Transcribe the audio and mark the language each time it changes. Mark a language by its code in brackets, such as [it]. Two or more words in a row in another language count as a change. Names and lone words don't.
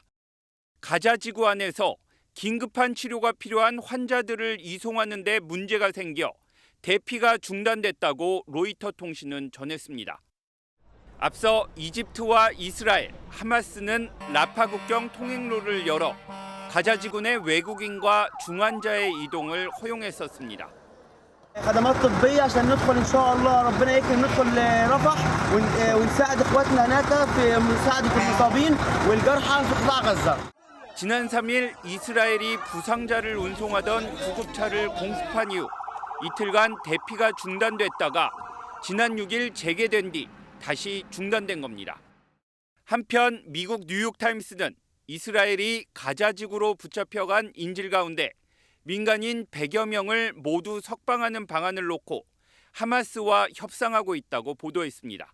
[ko] 가자 지구 안에서 긴급한 치료가 필요한 환자들을 이송하는 데 문제가 생겨 대피가 중단됐다고 로이터 통신은 전했습니다. 앞서 이집트와 이스라엘, 하마스는 라파 국경 통행로를 열어 가자 지구 내 외국인과 중환자의 이동을 허용했었습니다. [ar] خدمات طبية عشان ندخل إن شاء الله ربنا يكرم ندخل رفح ونساعد إخواتنا هناك في مساعدة المصابين والجرحى في قطاع غزة. [ko] 지난 3일 이스라엘이 부상자를 운송하던 구급차를 공습한 이후 이틀간 대피가 중단됐다가 지난 6일 재개된 뒤 다시 중단된 겁니다. 한편 미국 뉴욕타임스는 이스라엘이 가자 지구로 붙잡혀간 인질 가운데 민간인 100여 명을 모두 석방하는 방안을 놓고 하마스와 협상하고 있다고 보도했습니다.